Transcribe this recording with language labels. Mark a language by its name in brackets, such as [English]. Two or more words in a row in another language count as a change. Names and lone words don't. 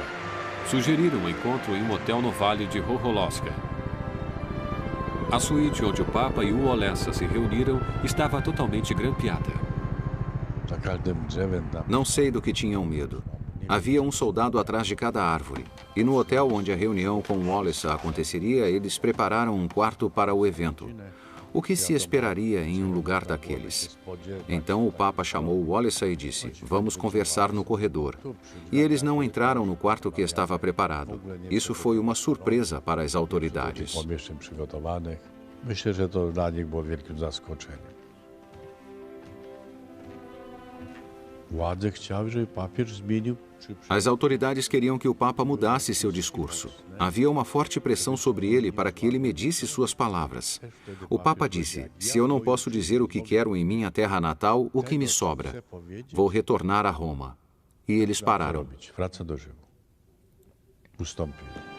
[Portuguese] Sugeriram um encontro em um hotel no Vale de Chocholoska. A suíte onde o Papa e o Wałęsa se reuniram estava totalmente grampeada. [Polish] Za każdym drzewem tam. [Portuguese] Não sei do que tinham medo. Havia um soldado atrás de cada árvore. E no hotel onde a reunião com o Wałęsa aconteceria, eles prepararam um quarto para o evento. O que se esperaria em um lugar daqueles? Então o Papa chamou o Wałęsa e disse: vamos conversar no corredor. E eles não entraram no quarto que estava preparado. Isso foi uma surpresa para as autoridades. [Polish] Pomieszczeń przygotowanych. Myślę, że to dla nich było wielkim zaskoczeniem. Władze chciały, żeby papież zmienił. [Portuguese] As autoridades queriam que o Papa mudasse seu discurso. Havia uma forte pressão sobre ele para que ele medisse suas palavras. O Papa disse: se eu não posso dizer o que quero em minha terra natal, o que me sobra? Vou retornar a Roma. E eles pararam. [Polish] Wraca do Rzymu. Ustąpili.